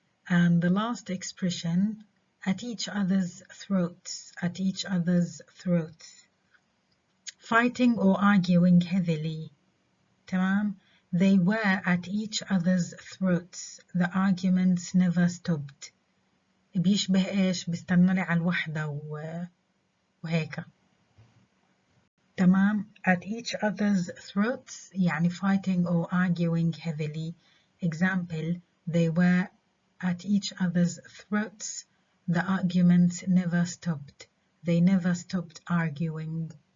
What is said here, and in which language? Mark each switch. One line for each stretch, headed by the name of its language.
English: And the last expression, at each other's throats. At each other's throats. Fighting or arguing heavily.
Arabic: تمام.
English: They were at each other's throats. The arguments never stopped.
Arabic: بيشبه إيش؟ بيستنى لي على الوحدة وهيك. تمام.
English: At each other's throats
Arabic: يعني
English: fighting or arguing heavily. Example, they were at each other's throats. The arguments never stopped. They never stopped arguing.